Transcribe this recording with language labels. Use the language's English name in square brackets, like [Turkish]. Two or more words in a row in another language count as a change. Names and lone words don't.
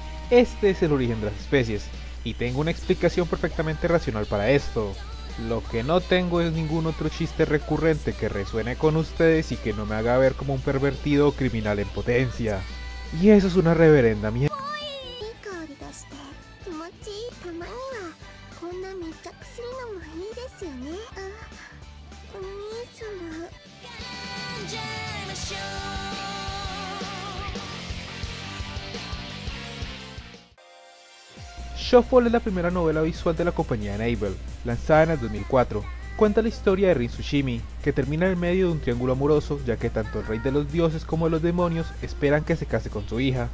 [Spanish] Este es el origen de las especies, y tengo una explicación perfectamente racional para esto. Lo que no tengo es ningún otro chiste recurrente que resuene con ustedes y que no me haga ver como un pervertido o criminal en potencia. Y eso es una reverenda mierda. [Japanese] いい香りがして気持ちいい。たまにはこんな密着するのもいいですよね。お兄様。 [Spanish] Shuffle es la primera novela visual de la compañía Enable, lanzada en el 2004. Cuenta la historia de Rin Tsushimi, que termina en medio de un triángulo amoroso, ya que tanto el rey de los dioses como de los demonios esperan que se case con su hija.